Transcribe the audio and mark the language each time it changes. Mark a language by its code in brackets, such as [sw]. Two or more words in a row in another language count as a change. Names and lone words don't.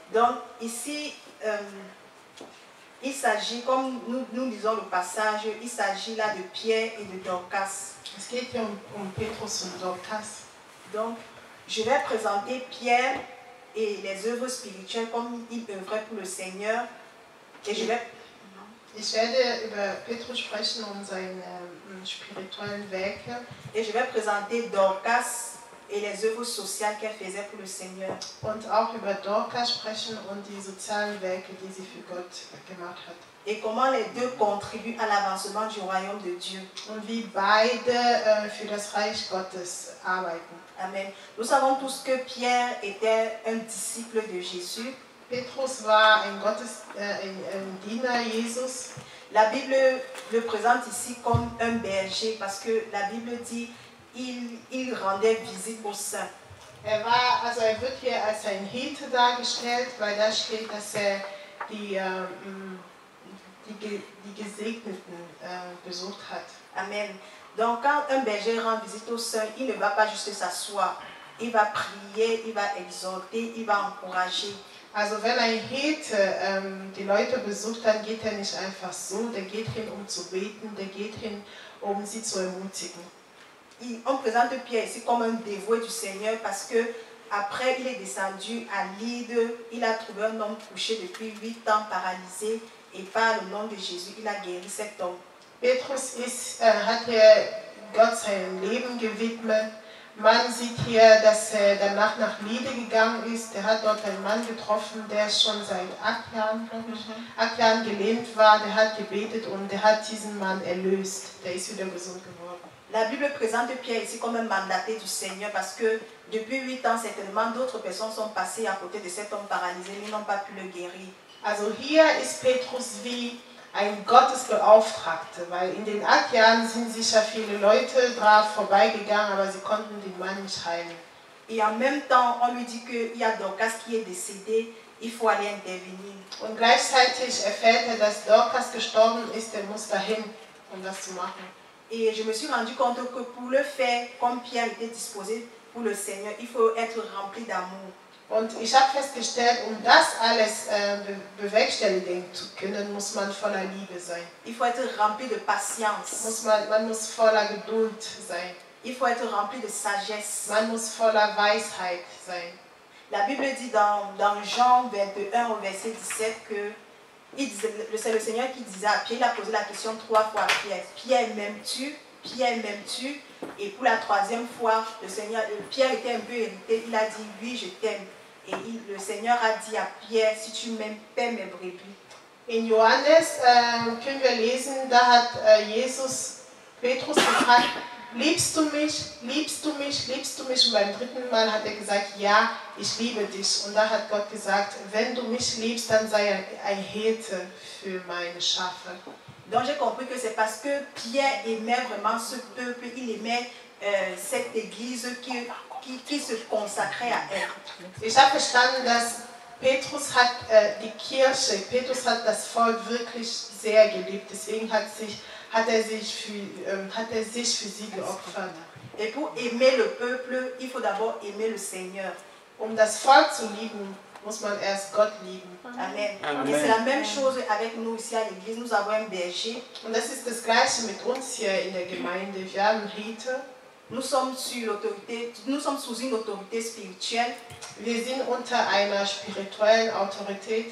[fr] Donc ici, il s'agit, comme nous lisons le passage, il s'agit là de Pierre et de Dorcas. [de] Es geht hier Petrus und Dorcas. [fr] Donc, je vais présenter Pierre et les œuvres spirituelles comme il œuvrait pour le Seigneur. Et je vais... [de] Ich werde über Petrus sprechen und seine spirituellen Werke. [fr] Et je vais présenter Dorcas et les œuvres sociales qu'elle faisait pour le Seigneur. [de] Und auch über Dorcas sprechen und die sozialen Werke, die sie für Gott gemacht hat. [fr] Et comment les deux contribuent à l'avancement du royaume de Dieu. [de] Und wie beide für das Reich Gottes arbeiten. [fr] Amen. Nous savons tous que Pierre était un disciple de Jésus. [de] Petrus war ein Diener Jesus. [fr] La Bible le présente ici comme un berger parce que la Bible dit il rendait visite aux saints. [de] Er wird hier als ein Hirte dargestellt, weil da steht, dass die Gesegneten besucht hat. [fr] Amen. Donc quand un berger rend visite aux saints, il ne va pas juste s'asseoir. Il va prier, il va exhorter, il va encourager. [de] Also wenn ein Hirte die Leute besucht, dann geht er nicht einfach so, der geht hin, um zu beten, der geht hin, um sie zu ermutigen. [fr] On présente Pierre ici comme un dévoué du Seigneur parce que après il est descendu à Lydde, il a trouvé un homme couché depuis 8 ans paralysé et par le nom de Jésus, il a guéri cet homme. [de] Petrus hat Gott sein Leben gewidmet. Man sieht hier, dass er danach nach Lydde gegangen ist. Er hat dort einen Mann getroffen, der schon seit 8 Jahren, glaube ich, 8 Jahren gelähmt war. Der hat gebetet und der hat diesen Mann erlöst. Der ist wieder gesund geworden. [fr] La Bible présente Pierre ici comme un mandaté du Seigneur parce que depuis 8 ans, certainement d'autres personnes sont passées à côté de cet homme paralysé, mais n'ont pas pu le guérir. [de] Also hier ist Petrus wie ein Gottesbeauftragter, weil in den 8 Jahren sind sicher viele Leute drauf vorbeigegangen, aber sie konnten den Mann nicht heilen. [fr] Et en même temps, on lui dit qu'il y a Dorcas qui est décédé, il faut aller intervenir. [de] Und gleichzeitig erfährt er, dass Dorcas gestorben ist, er muss dahin, um das zu machen. [fr] Et je me suis rendu compte que pour le faire, comme Pierre était disposé pour le Seigneur, il faut être rempli d'amour. [de] Und ich habe festgestellt, um das alles bewerkstelligen zu können, muss man voller Liebe sein. [fr] Il faut être rempli de patience. [de] Man muss voller Geduld sein. [fr] Il faut être rempli de sagesse. [de] Man muss voller Weisheit sein. [fr] La Bible dit dans Jean 21 au verset 17 que c'est le Seigneur qui disait à Pierre, il a posé la question 3 fois à Pierre. Pierre, m'aimes-tu? Pierre, m'aimes-tu? Et pour la 3e fois, Pierre était un peu irrité. Il a dit, oui, je t'aime. Et le Seigneur a dit à Pierre, si tu m'aimes, paie mes brebis. [de] In Johannes können wir lesen, da hat Jesus Petrus gefragt, liebst du mich, liebst du mich, liebst du mich? Und beim 3. Mal hat er gesagt, ja, ich liebe dich. Und da hat Gott gesagt, wenn du mich liebst, dann sei ein Hirte für meine Schafe. [fr] Donc j'ai compris que c'est parce que Pierre aimait vraiment ce peuple, il aimait cette église qui se consacrait à elle. [de] Ich habe verstanden, dass Petrus hat Petrus hat das Volk wirklich sehr geliebt. Deswegen hat er sich für sie geopfert. [fr] Et pour aimer le peuple, il faut d'abord aimer le Seigneur. [de] Um das Volk zu lieben, muss man erst Gott lieben. [fr] Amen. Amen. Et c'est la même chose avec nous ici à l'église. Nous avons un berger. [de] Und das ist das Gleiche mit uns hier in der Gemeinde. Wir haben Hirte. [fr] Nous sommes sous une autorité spirituelle. [de] Wir sind unter einer spirituellen Autorität.